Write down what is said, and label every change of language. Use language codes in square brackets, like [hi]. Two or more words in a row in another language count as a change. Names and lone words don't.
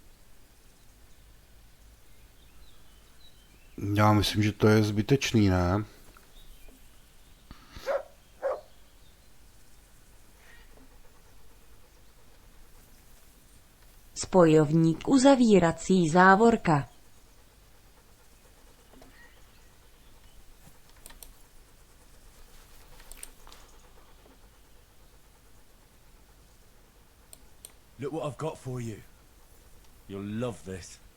[cs] Já myslím, že to je zbytečný, ne? Spojovník uzavírací závorka. [en] Look what I've got for you. You'll love this.